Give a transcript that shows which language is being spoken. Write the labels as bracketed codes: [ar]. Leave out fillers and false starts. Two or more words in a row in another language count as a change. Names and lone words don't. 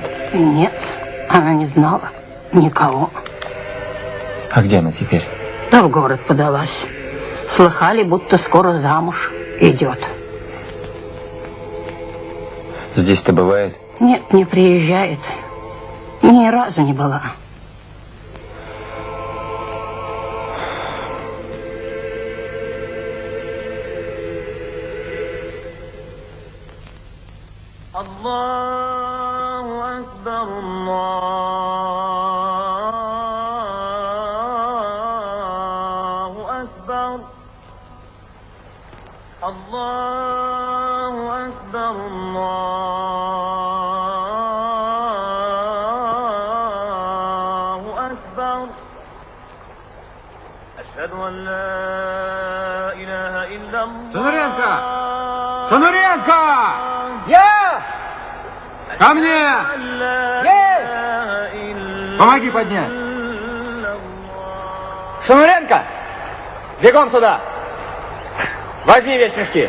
[ru] Нет, она не знала никого. А где она теперь? Да в город подалась. Слыхали, будто скоро замуж идет. Здесь-то бывает? Нет, не приезжает. Ни разу не была. [ar] الله أكبر, الله أكبر الله أكبر الله أكبر. أشهد أن لا إله إلا الله. [ru] Шануренко! Шануренко! Я! Ко мне! Есть! Помоги поднять! Шануренко! Бегом сюда! Возьми вещмешки!